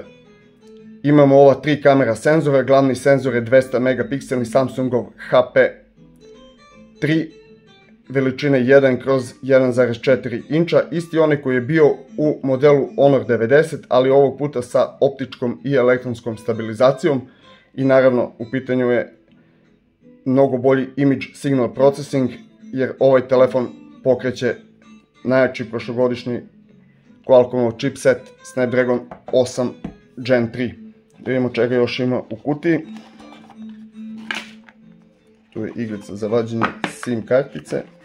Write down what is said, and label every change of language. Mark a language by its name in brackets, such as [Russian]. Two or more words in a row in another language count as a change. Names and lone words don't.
[Serbian] Imamo ova 3 kamera senzora, glavni senzor je 200 megapikselni Samsungov HP3 veličine 1/1,4 inča, isti onaj koji je bio u modelu Honor 90, ali ovog puta sa optičkom i elektronskom stabilizacijom i naravno u pitanju je mnogo bolji [English] image signal processing [Serbian] jer ovaj telefon pokreće najjači prošlogodišnji Qualcommov chipset Snapdragon 8 Gen 3. Da vidimo čega još ima u kutiji. Tu je iglica za vađenje SIM kartice.